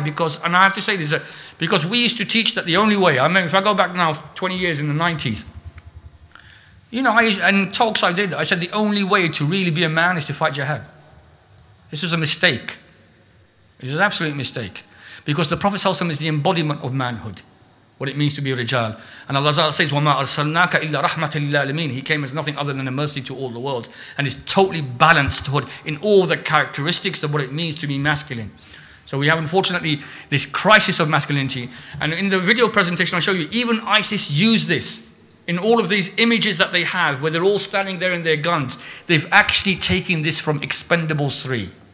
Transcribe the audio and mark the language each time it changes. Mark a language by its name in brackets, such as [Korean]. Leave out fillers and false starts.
[English] Because, and I have to say this, because we used to teach that the only way, I mean, if I go back now 20 years in the 90s, and talks I did, I said the only way to really be a man is to fight jihad. This was a mistake. It was an absolute mistake. Because the Prophet ﷺ is the embodiment of manhood, what it means to be a rijal. [Arabic] And Allah says, وَمَا أَرْسَلْنَاكَ إِلَّا رَحْمَةً لِلْعَالَمِينَ. [English] He came as nothing other than a mercy to all the world. And is totally balanced in all the characteristics of what it means to be masculine. So we have, unfortunately, this crisis of masculinity. And in the video presentation, I'll show you, even ISIS use this. In all of these images that they have, where they're all standing there in their guns, they've actually taken this from Expendables 3.